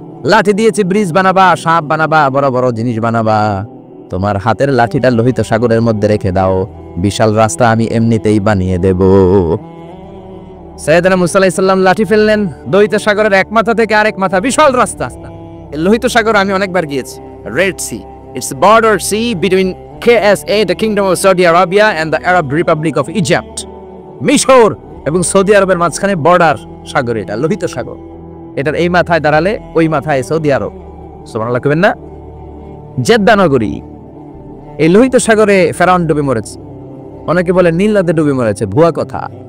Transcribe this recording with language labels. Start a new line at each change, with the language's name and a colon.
Bangla: লাঠি দিয়েছি ব্রিজ বানাবা, সাপ বানাবা, বড় বড় জিনিস বানাবা। তোমার হাতের লাঠিটা লোহিত সাগরের মধ্যে রেখে দাও, বিশাল রাস্তা আমি এমনিতেই বানিয়ে দেব। সাইয়েদনা মুসা আলাইহিস সালাম লাঠি ফেললেন, লোহিত সাগরের এক মাথা থেকে আরেক মাথা বিশাল রাস্তা। লোহিত সাগর আমি অনেকবার গিয়েছি।
English: Red sea, it's the border sea between KSA, the Kingdom of Saudi Arabia, and the Arab Republic of Egypt.
Bangla: মিশর এবং সৌদি আরবের মাঝখানে বর্ডার সাগর, এটা লোহিত সাগর। এটার এই মাথায় দাঁড়ালে ওই মাথায় সৌদি আরব। সুবহানাল্লাহ কইবেন না? জেদ্দা নগরী। এই লোহিত সাগরে ফেরাউন ডুবে মরেছে। অনেকে বলে নীল নদে ডুবে মরেছে, ভুয়া কথা।